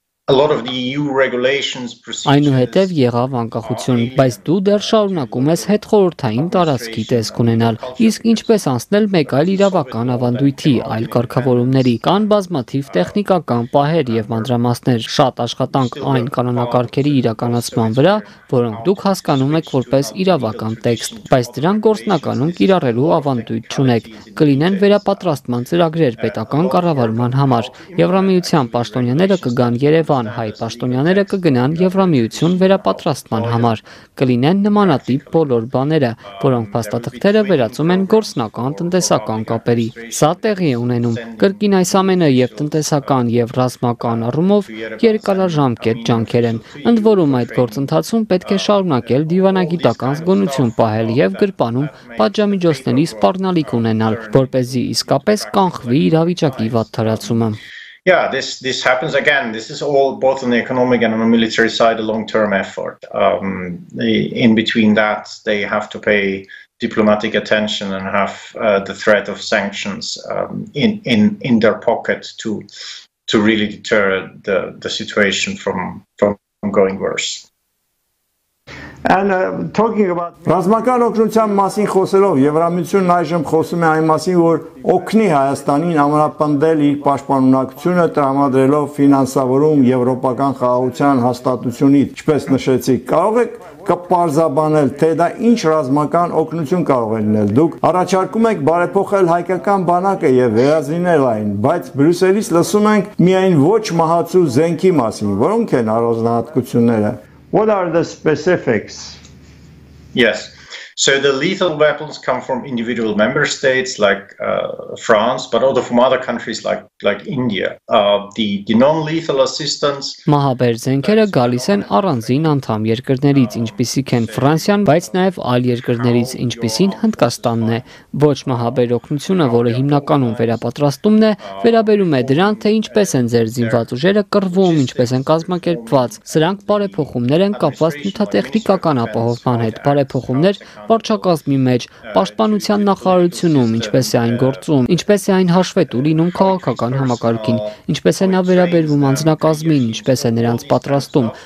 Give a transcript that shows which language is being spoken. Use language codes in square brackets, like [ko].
[en] A lot of the EU regulations [hy] Այնուհետև եղավ անկախություն, բայց դու դեռ շարունակում ես հետխորհրդային տարածքի տեսք ունենալ, իսկ ինչպես անցնել մեկ այլ իրավական ավանդույթի, այլ կարգավորումների, կան բազմաթիվ տեխնիկական պահեր եւ մանրամասներ, շատ աշխատանք այն կանոնակարգերի իրականացման վրա, որոնք դուք հասկանում եք որպես իրավական տեքստ, բայց դրանք գործնականում կիրառելու ավանդույթ չունեք, կլինեն վերապատրաստման ծրագրեր պետական կառավարման համար։ Եվրամիության պաշտոնյաները կգան Երևան, հայ պաշտոնյաները կգնան Եվրամիություն վերապատրաստման համար, կլինեն նմանատիպ բոլոր բաները, որոնք փաստաթղթերը վերածում են գործնական տնտեսական կապերի։ Սա տեղի է ունենում, կրկին այս ամենը եւ տնտեսական եւ ռազմական առումով երկարաժամկետ ջանքեր են, ընդ որում այդ գործընթացում պետք է շարունակել դիվանագիտական զգոնություն պահել եւ գրպանում պատժամիջոցների սպառնալիք ունենալ, որպեսզի իսկապես կանխվի իրավիճակի վատթարացումը։ [en] Yeah, this happens again. This is all both on the economic and on the military side a long-term effort. In between that, they have to pay diplomatic attention and have the threat of sanctions in their pocket to really deter the situation from going worse. And talking about [hy] ռազմական օգնության մասին խոսելով Եվրամիությունն այժմ խոսում է այն մասին, որ օգնի Հայաստանին ամրապնդել իր պաշտպանունակությունը տրամադրելով ֆինանսավորում եվրոպական խաղաղության հաստատությունից, ինչպես նշեցիք, կարող եք կպարզաբանել, թե դա ինչ ռազմական օգնություն կարող է լինել։ Դուք առաջարկում եք բարեփոխել հայկական բանակը եւ վերազինել այն, բայց Բրյուսելից լսում ենք միայն ոչ մահացու զենքի մասին, որոնք են առանձնահատկությունները։ [en] What are the specifics? Yes. So the lethal weapons come from individual member states like France, but also from other countries like India. The non-lethal assistance. [hy] Մահաբեր զենքերը գալիս են առանձին անդամ երկրներից, ինչպիսիք են Ֆրանսիան, բայց նաև այլ երկրներից, ինչպիսին Հնդկաստանն է։ Ոչ մահաբեր օգնությունը, որը հիմնականում վերապատրաստումն է, վերաբերում է դրան, թե ինչպես են ձեր զինված ուժերը կռվում, ինչպես են կազմակերպված։ Սրանք բարեփոխումներ են կապված նյութատեխնիկական ապահովման հետ, բարեփոխումներ վարչակազմի մեջ, պաշտպանության նախարարությունում, ինչպես է այն գործում, ինչպես է այն հաշվետու լինում քաղաքական համակարգին, ինչպես է նա վերաբերվում անձնակազմին, ինչպես է նրանց պատրաստում։